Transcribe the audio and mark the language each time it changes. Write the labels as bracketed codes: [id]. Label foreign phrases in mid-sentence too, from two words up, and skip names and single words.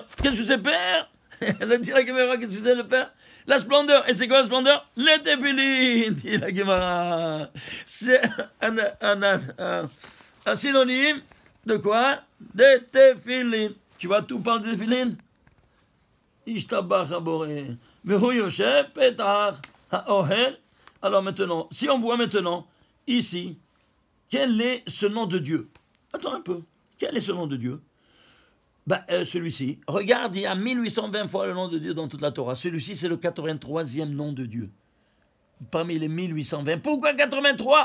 [fr] Qu'est-ce que c'est PR? Elle a dit la Gemara, qu'est-ce que c'est le PR? La splendeur. Et c'est quoi la splendeur? Les tefilines, dit la Gemara. C'est un synonyme de quoi? Des tefilines. Tu vas tout parler de tefilin? [he] ישתבח הבורא. והוא יושב פתח האהל. [fr] Alors maintenant, si on voit maintenant, ici, quel est ce nom de Dieu? Attends un peu. Quel est ce nom de Dieu? Celui-ci. Regarde, il y a 1820 fois le nom de Dieu dans toute la Torah. Celui-ci, c'est le 83e nom de Dieu. Parmi les 1820. Pourquoi 83?